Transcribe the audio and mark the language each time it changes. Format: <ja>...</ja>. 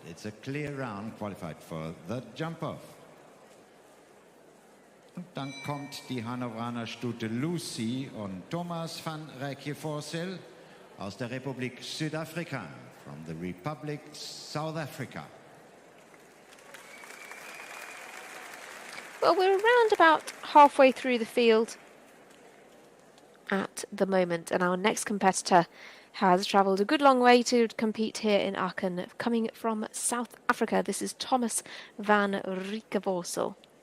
<en>It's a clear round qualified for the jump-off.</en> <de>Und dann kommt die Hannoveraner Stute Lucy und Thomas van Rijckevorsel aus der Republik Südafrika,</de> <en>from the Republic South Africa. Well, we're around about halfway through the field at the moment, and our next competitor has travelled a good long way to compete here in Aachen, coming from South Africa. This is Thomas van Rijckevorsel.</en>